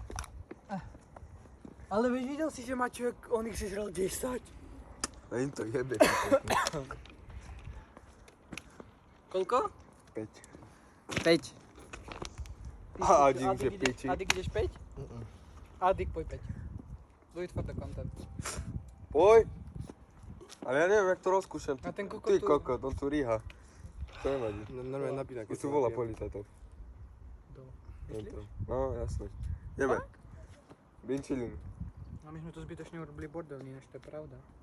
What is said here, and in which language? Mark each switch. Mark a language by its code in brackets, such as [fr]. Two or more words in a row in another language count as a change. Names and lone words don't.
[sk] Ale veď videl si, že Maťo, on ich sežral 10. A im to jebe. Koľko? 5. 5. A Adik už je piči. Adik ideš 5? Adik, poď 5. [en] Do it for the content. [sk] Poj! Ale ja neviem, jak to rozkúšam. A ten kokot Ty tu- kokot, on tu ríha. To nevadí. Normálne napína, Už tu volá policajtov. Myslíš? No, jasne. Ideme. Binčilin. A my sme to zbytočne urobili bordelný, než to je pravda.